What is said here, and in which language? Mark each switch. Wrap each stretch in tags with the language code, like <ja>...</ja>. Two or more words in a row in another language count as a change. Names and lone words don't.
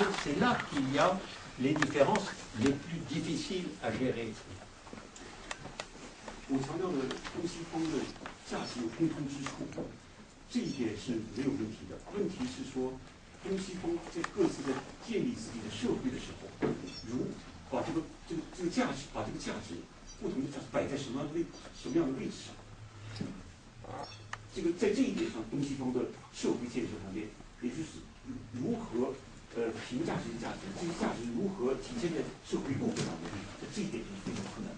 <fr>C'est là qu'il y a les différences les plus difficiles à gérer.</fr> <zh>我强调的东西方的价值有共通之处，这一点是没有问题的。问题是说，东西方在各自的建立自己的社会的时候，如把这个价值，把这个价值不同的价值摆在什么样的位置上，这个在这一点上，东西方的社会建设方面，也就是如何评价这些价值，这些价值如何体现在社会构建当中，这一点是非常困难的。</zh>